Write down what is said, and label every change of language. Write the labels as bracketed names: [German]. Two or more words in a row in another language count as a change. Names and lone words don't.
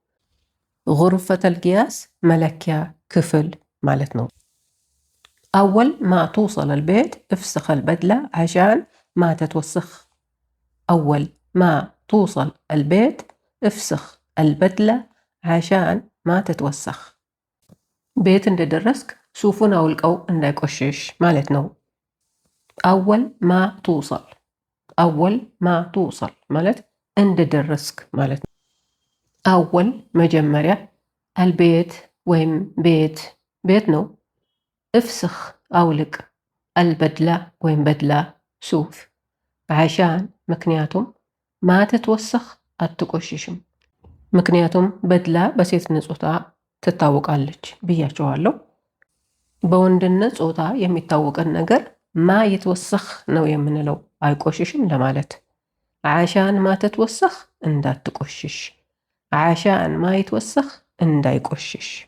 [Arabic] غرفة القياس [Amharic] መለኪያ ክፍል ማለት ነው [Arabic] أول ما توصل البيت افسخ البدلة عشان ما تتوسخ أول ما توصل البيت افسخ البدلة عشان ما تتوسخ [Amharic] ቤት እንደደረስክ ሱፉን አውልቀው እንዳይቆሽሽ ማለት ነው [Arabic] أول ما توصل أول ما توصل [Amharic] ማለት እንደደረስክ ማለት ነው። أول መጀመሪያ البيت ወይም ቤት ነው። افسخ አውልቅ البدلة ወይም በድላ ሱፍ عشان ምክንያቱም [Arabic] ما تتوسخ [Amharic] አትቆሽሽም። ምክንያቱም በድላ በሴትነት ጾታ ትታወቃለች ብያቸዋለሁ። በወንድነት ጾታ የሚታወቀን ነገር [Arabic] ما يتوسخ [Amharic] ነው የምንለው፣ አይቆሽሽም ለማለት። [Arabic] عشان ما تتوسخ [Amharic] እንዳትቆሽሽ፣ [Arabic] عشان ما يتوسخ [Amharic] እንዳይቆሽሽ።